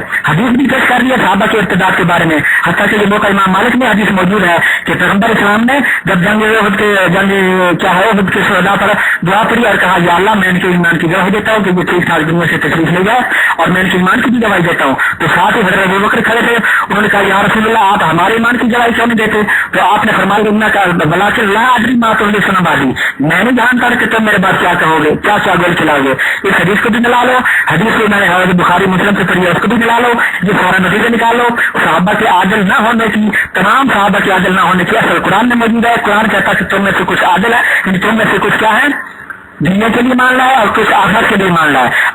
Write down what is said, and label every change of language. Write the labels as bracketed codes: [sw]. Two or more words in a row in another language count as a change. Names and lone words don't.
[ur] حدیث بھی پیش کر دیا صحابہ کے ارتداد کے بارے میں، حتیٰ کہ یہ موقع امام مالک میں حدیث موجود ہے کہ پیغمبر اسلام نے جب جنگ کیا ہے احد کے شہداء پر دعا پڑی اور کہا یا اللہ میں ان کے ایمان کی گواہی دیتا ہوں کہ وہ ٹھیک ٹھاک دنیا سے تشریف لے جائے، اور میں ان کے ایمان کی بھی گواہی دیتا ہوں۔ تو ساتھ ہی حضرت ابوبکر کھڑے تھے، انہوں نے کہا [ar] یا رسول اللہ [ur] آپ ہمارے ایمان کی گواہی کیوں نہیں دیتے؟ تو آپ نے فرمایا ان کا [ar] ولیکن لا ادری ما تحدثون بعدی، [ur] میں نہیں جانتا کہ تم میرے بعد کیا کہو گے، کیا گول کھلاؤ گے۔ اس حدیث کو بھی ملا لو، حدیث کو میں نے بخاری مسلم سے پڑھی ہے، اس کو بھی ملا لو، یہ سارا نتیجہ نکالو۔ صحابہ کے عادل نہ ہونے کی، تمام صحابہ کے عادل نہ ہونے کی اصل قرآن میں موجود ہے۔ قرآن کہتا ہے کہ تم میں سے کچھ عادل ہے، یعنی تم میں سے کچھ کیا ہے دنیا کے لیے مان رہا ہے اور کچھ آخرت کے لیے مان رہا ہے۔